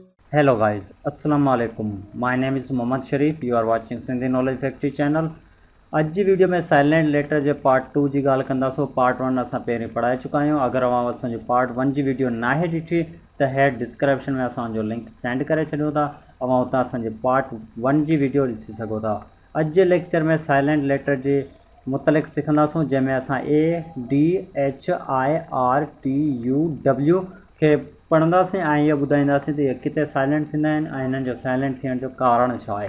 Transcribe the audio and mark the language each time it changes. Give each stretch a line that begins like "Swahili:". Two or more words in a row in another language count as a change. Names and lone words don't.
English: Hello guys, Assalamu alaikum. My name is Mohammad Sharif. You are watching Sindhi Knowledge Factory channel.
Sindhi: अॼु जी वीडियो में
English: silent letter
Sindhi: जे पार्ट 2 जी ॻाल्हि कंदासीं। पार्ट 1 असां पहिरीं पढ़ाए चुका आहियूं। अगरि अवां असांजो पार्ट 1 जी वीडियो नाहे ॾिठी त हेठि डिस्क्रिप्शन में असांजो
English: link send
Sindhi: करे छॾियो था, अवां उतां असांजे पार्ट 1 जी वीडियो ॾिसी सघो था। अॼु जे लेक्चर में
English: silent letter
Sindhi: जे मुतलिक़ सिखंदासीं, जंहिंमें असां ADHIRTUW खे पढ़ंदासीं ऐं इहो ॿुधाईंदासीं त इहे किथे साइलेंट थींदा आहिनि ऐं हिननि जो साइलेंट थियण जो कारण छा आहे।